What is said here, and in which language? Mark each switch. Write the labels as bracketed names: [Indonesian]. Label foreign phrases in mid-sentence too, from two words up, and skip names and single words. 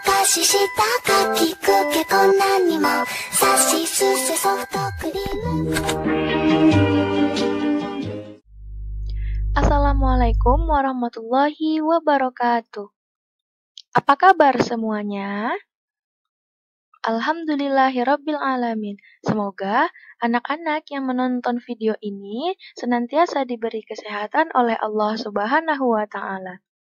[Japanese] ししたかきくけこんなにもさしすせソフトクリーム。 [Arabic] السلام عليكم ورحمة الله وبركاته. [Indonesian] Apa kabar semuanya? [Arabic] الحمد لله رب العالمين. [Indonesian] Semoga anak-anak yang menonton video ini senantiasa diberi kesehatan oleh Allah [Arabic] سبحانه وتعالى.